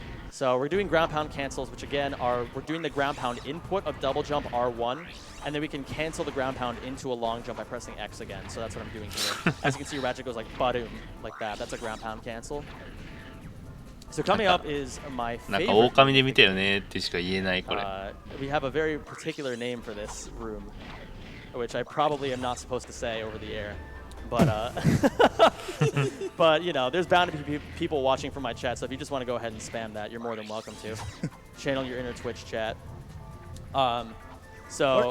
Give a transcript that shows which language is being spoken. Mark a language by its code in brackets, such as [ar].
[en] So we're doing ground pound cancels, which again we're doing the ground pound input of double jump R1, and then we can cancel the ground pound into a long jump by pressing X again. So that's what I'm doing here. As you can see, Ratchet goes like ba-doom, like that. That's a ground pound cancel. So coming up is my favorite. [ja] なんか狼で見たよねってしか言えないこれ。 [en] We have a very particular name for this room, which I probably am not supposed to say over the air. But but you know, there's bound to be people watching from my chat, so if you just want to go ahead and spam that, you're more than welcome to. Channel your inner Twitch chat. So